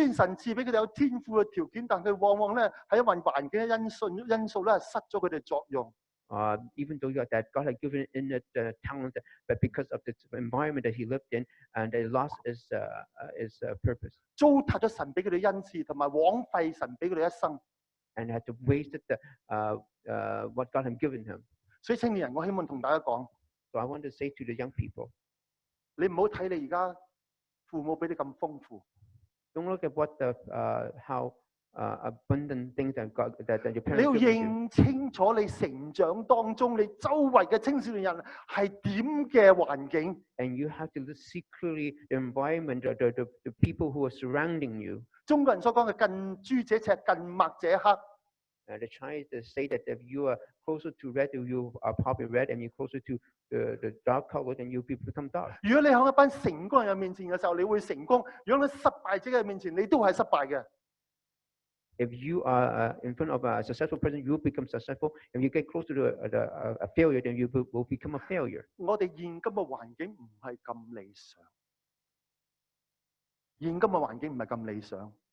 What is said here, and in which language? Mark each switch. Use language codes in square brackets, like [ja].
[yue] 雖然神賜俾佢哋有天賦嘅條件，但佢往往咧喺因為環境嘅因素咧失咗佢哋作用。 [en] Even though that God had given in the talent, but because of the environment that he lived in, and they lost his purpose. [yue] 糟蹋咗神俾佢哋恩賜，同埋枉費神俾佢哋一生。 [en] And had to waste what God had given him. [yue] 所以青年人，我希望同大家講， [en] So I want to say to the young people, [yue] 你唔好睇你而家父母俾你咁豐富， [en] don't look at what how abundant things that your [yue] 你要 [en] parents give you. [yue] 認清楚你成長當中你周圍嘅青少年人係點嘅環境。 [en] And you have to see clearly the environment, the people who are surrounding you. [yue] 中國人所講嘅近朱者赤，近墨者黑。 [en] The Chinese say that if you are closer to red, you are probably red, and you're closer to the dark color, then you become dark. [yue] 如果你喺一班成功人面前嘅時候，你會成功；如果你失敗者嘅面前，你都係失敗嘅。 [en] If you are in front of a successful person, you will become successful. If you get close to a failure, then you will become a failure. [yue] 我哋現今嘅環境唔係咁理想，現今嘅環境唔係咁理想。